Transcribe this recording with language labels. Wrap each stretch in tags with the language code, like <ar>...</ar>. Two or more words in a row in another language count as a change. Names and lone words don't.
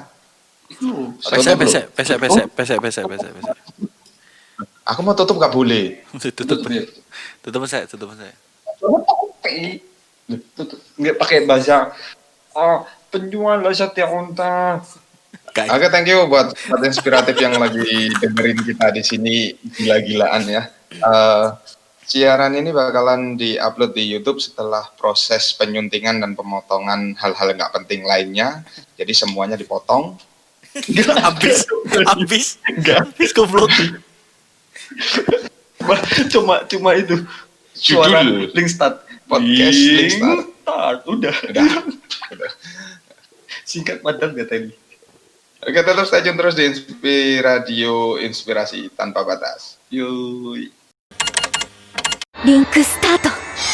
<id>Itu. Pesek. Aku mau tutup gak boleh. Tutup pesek. Topi. Tutup. Nggak pakai bahasa. Penjual sate unta. Oke,</id> <en>thank you</en> <id>buat inspiratif yang lagi dengerin kita di sini gila-gilaan ya. Siaran ini bakalan diupload di YouTube setelah proses penyuntingan dan pemotongan hal-hal nggak penting lainnya. Jadi semuanya dipotong. Habis goblok. Cuma itu. Suara Judul link start. podcast link start. Udah. Udah. Singkat padat ya tadi. Oke, tetap</id> <en>stay tune</en> <id>terus di Radio Inspirasi Tanpa Batas. Yoi.</id> <ja>リンクスタート</ja>